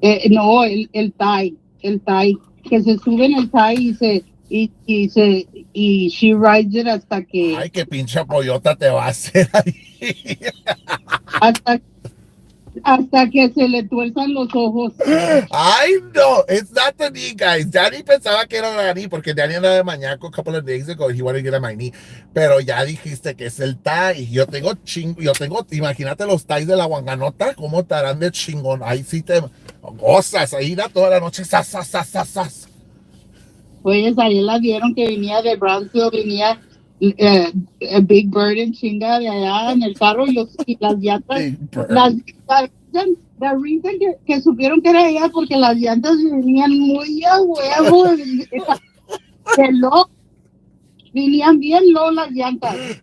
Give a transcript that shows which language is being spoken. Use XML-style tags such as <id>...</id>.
<es>No, el thigh, que se sube en el thigh</es> <en>y she rides it</en> <es>Ay, qué pinche pollota te va a hacer ahí. hasta, hasta que se le tuerzan los ojos.</es> <en>Ay, no, it's not the knee, guys. Danny pensaba que era la knee porque Danny andaba de mañaco a couple of days ago. He wanted to get on my knee.</en> <es>Pero ya dijiste que es el tie. Yo tengo imagínate los ties de la guanganota, cómo estarán de chingón. Ahí sí te gozas, ahí da toda la noche, sas, sas, sas, sas, sas. Pues ahí la vieron que venía de Brownsville, venía Big Bird en chinga de allá en el carro y las llantas, la reason que supieron que era ella porque las llantas venían muy a huevo, de low, venían bien low las llantas.</es>